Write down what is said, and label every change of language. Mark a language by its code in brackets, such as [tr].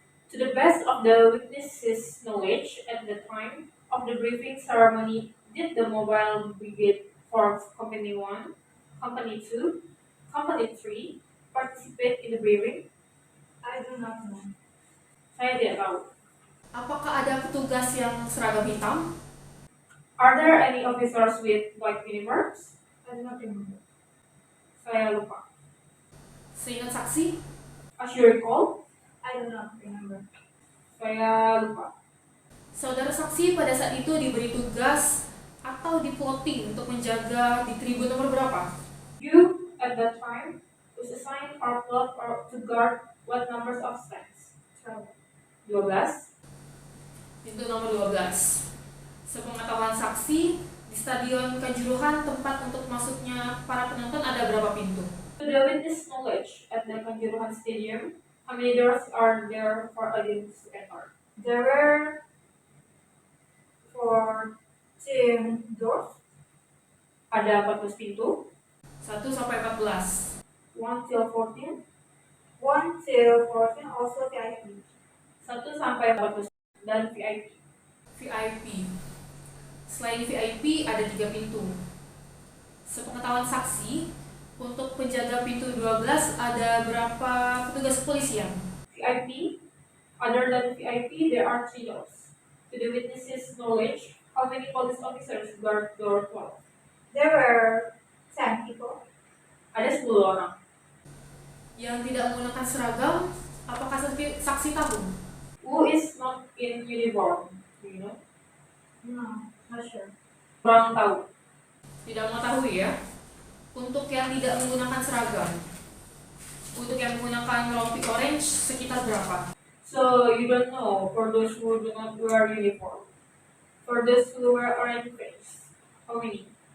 [en] To the best of the witnesses' knowledge at the time of the briefing ceremony, did the Mobile Brigade Force Company 1, Company 2, Company 3 participate in the briefing? I do not know. [id] Saya tidak tahu. Apakah ada petugas yang seragam hitam? [en] Are there any officers with white uniforms? I do not remember. [id] Saya lupa. Seingat saksi, [en] As you recall? I do not remember. [id] Saya lupa. saudara saksi pada saat itu diberi tugas atau diplotting untuk menjaga di tribun nomor berapa? [en] You, at that time, was assigned or plot or to guard what numbers of stands? 12. [id] Pintu nomor 12. Sepengetahuan saksi, di Stadion Kanjuruhan tempat untuk masuknya para penonton ada berapa pintu? [en] To the witness knowledge, at the Kanjuruhan Stadium, how many doors are there for audience to enter? There were 14 doors. [id] Ada 14 pintu, 1 sampai 14. [en] 1 till 14, 1 till 14, also VIP. [id] 1 sampai 14, dan VIP. VIP. Selain VIP ada 3 pintu. Sepengetahuan saksi, untuk penjaga pintu 12 ada berapa petugas kepolisian? [en] VIP, other than VIP, there are 3 doors. To the witness's knowledge, how many police officers guard door 12? There were 10 people. [id] Ada 10 orang. Yang tidak menggunakan seragam, apakah saksi tahu? [en] Who is not in uniform? Do you know? No, not sure. [id] Kurang tahu. Tidak mengetahui ya. Untuk yang tidak menggunakan seragam, untuk yang menggunakan rompi orange sekitar berapa? [en] So you don't know for those who do not wear uniform. For those who wear orange face, how many?